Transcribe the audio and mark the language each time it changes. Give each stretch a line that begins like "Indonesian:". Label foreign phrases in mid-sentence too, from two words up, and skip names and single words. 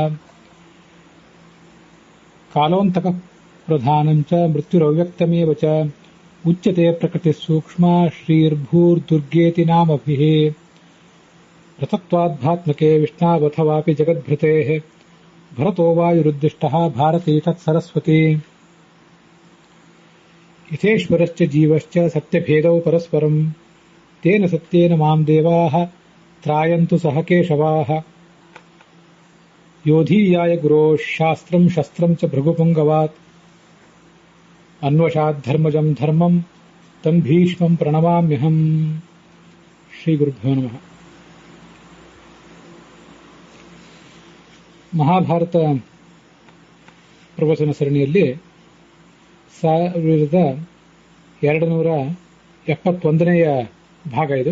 Sanskrit: ಕಾಲೋಂತಕಃ ಪ್ರಧಾನಂಚ ಮೃತ್ಯುರವ್ಯಕ್ತಮೇವ ಚ ಉಚ್ಯತೆ ಪ್ರಕೃತಿ ಸೂಕ್ಷ್ಮ ಶ್ರೀರ್ಭೂರ್ದುರ್ಗೇತಿ ನಾಮಭಿಃ ರಥತ್ವಾದ್ಭಾತ್ಮಕೆ ವಿಷ್ಣಾವಥವಾಪಿ ಜಗದ್ಭೃತೇಃ ಭರತೋ ವಾಯುರುದ್ದಿಷ್ಟಃ ಭಾರತೀ ತತ್ಸರಸ್ವತಿ ಯಥೇಶ್ವರಶ್ಚ ಜೀವಶ್ಚ ಸತ್ಯಭೇದೌ ಪರಸ್ಪರಂ ತೇನ ಸತ್ಯೇನ ಮಾಂ ದೇವಾಃ ತ್ರಾಯಂತು ಸಹ ಕೇಶವಾಃ ಯೋಧೀಯಾಯ ಗುರೋಃ ಶಾಸ್ತ್ರಂ ಶಸ್ತ್ರಂ ಚ ಭೃಗುಪುಂಗವಾತ್ ಅನ್ವಶಾತ್ ಧರ್ಮಜಂ ಧರ್ಮಂ ತಂ ಭೀಷ್ಮಂ ಪ್ರಣಮಾಮ್ಯಹಂ. ಶ್ರೀ ಗುರುಭ್ಯೋ ನಮಃ.
Kannada: ಮಹಾಭಾರತ ಪ್ರವಚನ ಸರಣಿಯಲ್ಲಿ 1271ನೇ ಭಾಗ ಇದು.